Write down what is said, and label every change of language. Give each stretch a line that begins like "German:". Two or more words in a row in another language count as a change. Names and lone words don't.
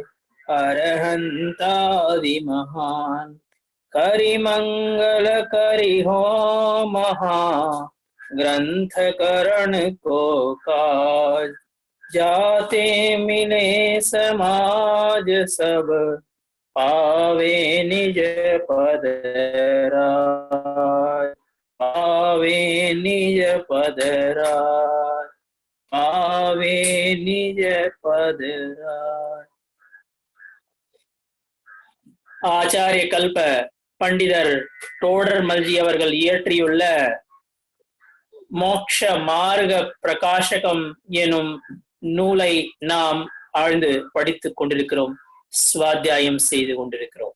Hindi: अरहंतादि महान करि मंगल करि हो महा ग्रंथ करण को काज जाते मिले समाज सब पावे निज पद राज पावे निज पद राज पावे निज पद राज।
Tamil: ஆச்சாரிய கல்ப பண்டிதர் தோடர் மல்ஜி அவர்கள் இயற்றியுள்ள மோக்ஷ மார்க பிரகாசகம் எனும் நூலை நாம் ஆழ்ந்து படித்துக் கொண்டிருக்கிறோம், சுவாத்தியாயம் செய்து கொண்டிருக்கிறோம்.